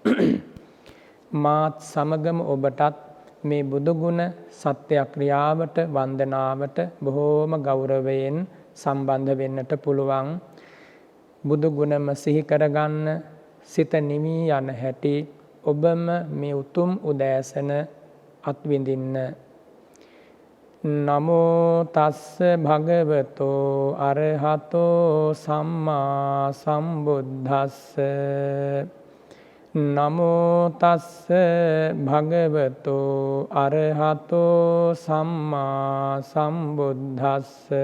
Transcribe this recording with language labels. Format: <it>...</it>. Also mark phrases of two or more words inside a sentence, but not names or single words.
<si>මාත් සමගම ඔබටත් මේ බුදුගුණ සත්‍යක්‍රියාවට, වන්දනාවට බොහෝම ගෞරවයෙන් සම්බන්ධ වෙන්නට පුළුවන්. බුදුගුණම සිහි කරගන්න, සිත නිවී යන හැටි ඔබම මේ උතුම් උදෑසන අත්විඳින්න.</si> <pi>නමෝ තස්ස භගවතෝ අරහතෝ සම්මා සම්බුද්දස්ස. නමෝ තස්ස භගවතෝ අරහතෝ සම්මා සම්බුද්දස්ස.</pi>